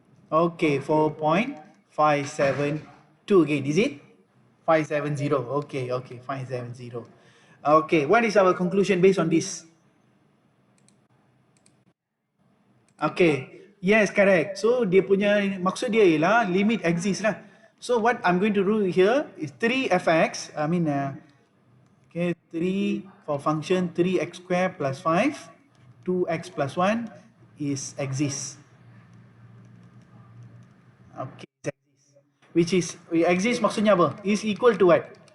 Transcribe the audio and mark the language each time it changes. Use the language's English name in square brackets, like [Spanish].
[English] Okay, 4.572 again, is it? 570. Okay, okay, 570. Okay, what is our conclusion based on this? Okay, yes, correct. [Malay] So dia punya maksud dia ialah limit exist lah. [English] So what I'm going to do here is 3fx, okay, 3 for function 3x squared plus 5, 2x plus 1 is exist. Okay, exist. Which is, exist [Malay] maksudnya apa? [English] Is equal to what?